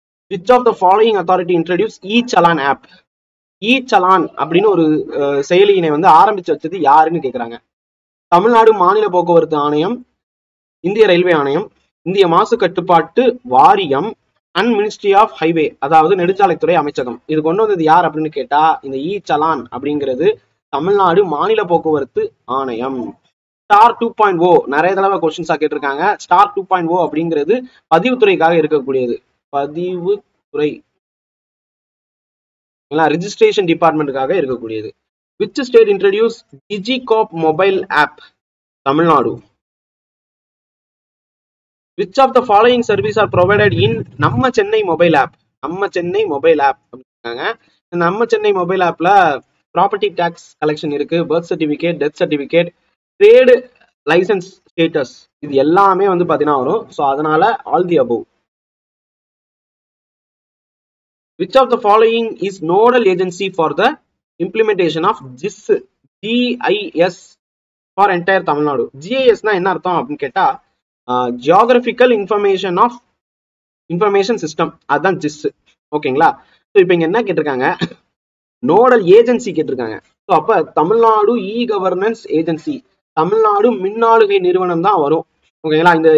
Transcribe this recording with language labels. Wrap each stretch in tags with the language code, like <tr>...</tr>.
<en>Which of the following authority introduced e-challan app?</en> <ta>e-challan அப்படின்னு ஒரு செயலியினை ஆரம்பிச்சு வச்சது யாருன்னு கேக்குறாங்க. தமிழ்நாடு மாநில போக்குவரத்து ஆணையம், இந்திய ரயில்வே ஆணையம், இந்திய மாசு கட்டுப்பாட்டு வாரியம் அண்ட் மினிஸ்ட்ரி ஆஃப் ஹைவே, அதாவது நெடுஞ்சாலைத்துறை அமைச்சகம். இது கொண்டு வந்தது யார் அப்படின்னு கேட்டா இந்த இ-சலான் அப்படிங்கிறது தமிழ்நாடு மாநில போக்குவரத்து ஆணையம். ஸ்டார் 2.0 நிறைய தடவை கொஸ்டின்ஸா கேட்டிருக்காங்க. ஸ்டார் 2.0 அப்படிங்கிறது பதிவுத்துறைக்காக இருக்கக்கூடியது. பதிவுத்துறை ரிஜிஸ்ட்ரேஷன் டிபார்ட்மெண்ட்டுக்காக இருக்கக்கூடியது.</ta> <en>Which state introduced DigiCorp mobile app? Tamil Nadu. Which of the following services are provided in நம்ம Chennai mobile app?</en> <ta>நம்ம சென்னை மொபைல் ஆப் அப்படிங்கிறாங்க. நம்ம சென்னை மொபைல் ஆப்ல ப்ராப்பர்ட்டி டாக்ஸ் கலெக்ஷன் இருக்கு, birth certificate, death certificate, trade licence status, இது எல்லாமே பாத்தீங்கன்னா வரும். ஸோ அதனால</ta> <en>All the above. Which of the following is nodal agency for the implementation of GIS</en> <ta>GIS for entire Tamil Nadu. GISனா என்ன அர்த்தம் அப்படின்னு கேட்டா ஜியோகிராபிக்கல் இன்ஃபர்மேஷன் சிஸ்டம், அதுதான் ஜிஸ். ஓகேங்களா? ஸோ இப்போ இங்க என்ன கேட்டிருக்காங்க, நோடல் ஏஜென்சி கேட்டிருக்காங்க. ஸோ அப்ப தமிழ்நாடு கவர்னன்ஸ் ஏஜென்சி, தமிழ்நாடு மின்னாளுகை நிறுவனம் தான் வரும். ஓகேங்களா?</ta>